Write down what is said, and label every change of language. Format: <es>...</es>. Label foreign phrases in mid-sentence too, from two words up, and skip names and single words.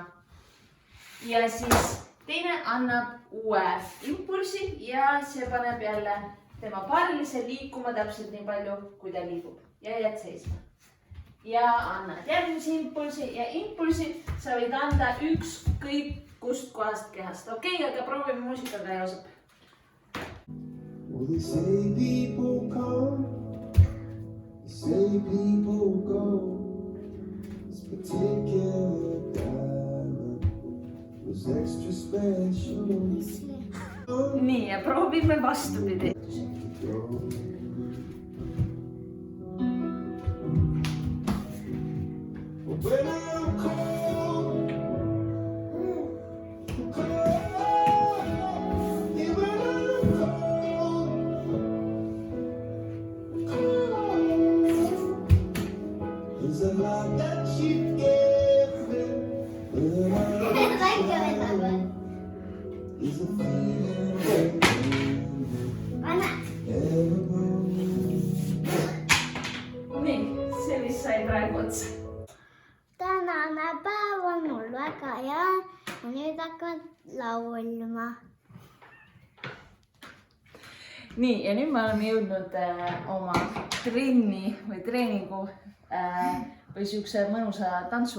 <et>Ja siis teine annab uue impulsi ja see paneb jälle tema paarilise liikuma täpselt nii palju, kui ta liigub ja jääb seisma. Ja annad järgmise impulsi ja impulsi sa võid anda ükskõik kust kohast kehast. Okei, aga proovime muusikaga, Joosep.</et> <en>They say people come, they say people go. This particular diamond was extra special.</en> <et>Nii, ja proovime vastupidi.</et> <en>When I'm cold, even I'm cold, there's a lot that you gave me, but there's a feeling</en> <et>Nii, see vist sai praegu otsa. Tänane päev on mul väga hea ja nüüd hakkad laulma. Nii, ja nüüd me oleme jõudnud oma trenni või treeningu või siukse mõnusa tantsu</et>